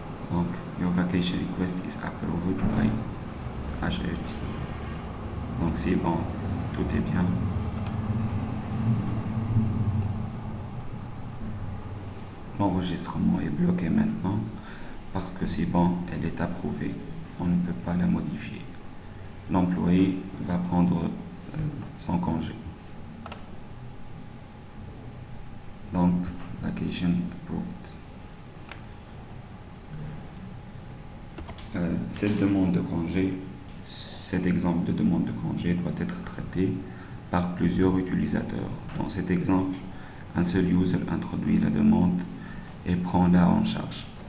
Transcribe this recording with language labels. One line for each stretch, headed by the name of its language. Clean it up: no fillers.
French: Donc,
English: your vacation request is approved by HRT.
French: Donc, c'est bon, tout est bien. L'enregistrement est bloqué maintenant parce que c'est bon, elle est approuvée. On ne peut pas la modifier. L'employé va prendre son congé. Donc,
English: vacation approved.
French: Cette demande de congé, cet exemple de demande de congé doit être traité par plusieurs utilisateurs. Dans cet exemple, un seul user introduit la demande et prend-la en charge.